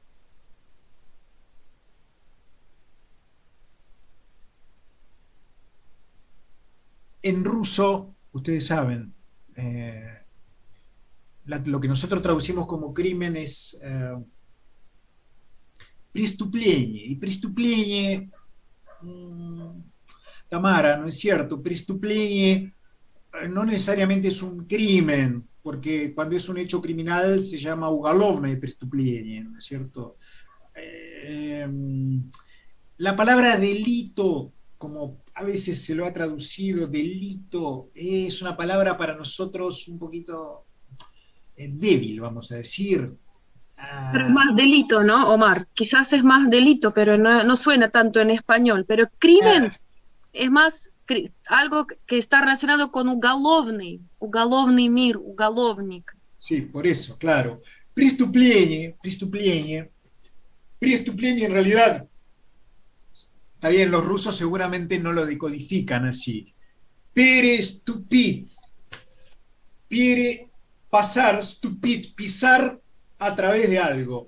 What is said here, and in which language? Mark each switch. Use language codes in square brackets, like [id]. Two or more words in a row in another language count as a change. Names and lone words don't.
[es] En ruso, ustedes saben, lo que nosotros traducimos como crimen es преступление. Y преступление, Tamara, ¿no es cierto? Преступление no necesariamente es un crimen, porque cuando es un hecho criminal se llama [ru] уголовное преступление, [es] ¿no es cierto? La palabra delito, como a veces se lo ha traducido, delito, es una palabra para nosotros un poquito débil, vamos a decir. Pero es más delito, ¿no, Omar? Quizás es más delito, pero no suena tanto en español. Pero crimen es más algo que está relacionado con [ru] уголовный мир, уголовник. [es] Sí, por eso, claro. Преступление en realidad, está bien, los rusos seguramente no lo decodifican así. Переступить, pasar, stupid, pisar a través de algo.